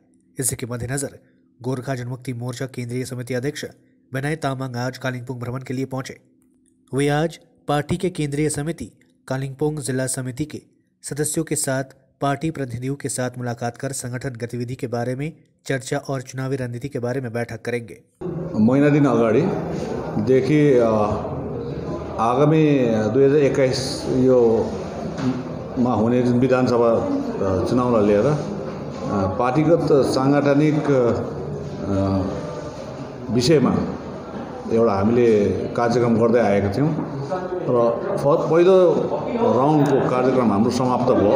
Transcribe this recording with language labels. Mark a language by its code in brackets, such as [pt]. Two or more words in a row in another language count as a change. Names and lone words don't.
[hi] इसी के मद्देनजर गोरखा जनमुक्ति मोर्चा केंद्रीय समिति अध्यक्ष विनय तामांग आज कालिंपोंग भ्रमण के लिए पहुंचे। वे आज पार्टी के केंद्रीय समिति कालिंपोंग जिला समिति के सदस्यों के साथ पार्टी प्रतिनिधियों के साथ मुलाकात कर संगठन गतिविधि के बारे में चर्चा और चुनावी रणनीति के बारे में बैठक करेंगे। [ne] महिना दिन अगाडि देखि आगामी 2021 यो मा हुने विधानसभा चुनावलाई लिएर पार्टीगत सांगठनिक विषयमा एउटा हामीले कार्यक्रम गर्दै आएका थियौँ र पहिलो राउन्डको कार्यक्रम हाम्रो समाप्त भयो।